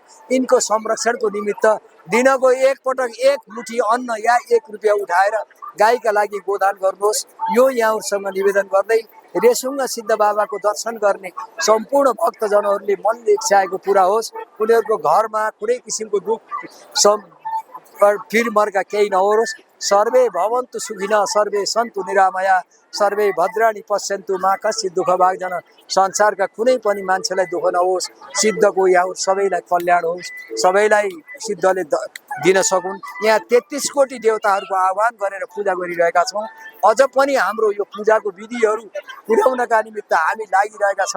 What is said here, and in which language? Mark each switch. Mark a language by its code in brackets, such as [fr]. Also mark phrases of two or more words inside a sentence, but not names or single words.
[ne] यिनको संरक्षणको निमित्त दिनको एकपटक 1 मुठी अन्न या 1 रुपियाँ उठाएर गाईका लागि गोदान गर्नुहोस्। यो यहाँहरूसँग निवेदन गर्दै रेसुङ्गा सिद्ध बाबाको दर्शन गर्ने सम्पूर्ण भक्तजनहरूले मनले इच्छाएको पुरा होस्। उनीहरूको घरमा कुनै किसिमको दुःख फिरमर्का केही नहोस्। [sa] सर्वे भवन्तु सुखिनः, सर्वे सन्तु निरामया, सर्वे भद्राणि पश्यन्तु मा कश्चित् दुःख भाग्दैन। [ne] संसारका कुनै पनि मान्छेलाई दुःख नहोस्। सिद्धको यहाँ सबैलाई कल्याण होस्, सबैलाई सिद्धले दिन सकुन्। यहाँ 33 कोटी देवताहरूको आह्वान गरेर पूजा गरिरहेका छौँ। अझ पनि हाम्रो यो पूजाको विधिहरू पुर्याउनका निमित्त हामी लागिरहेका छौँ।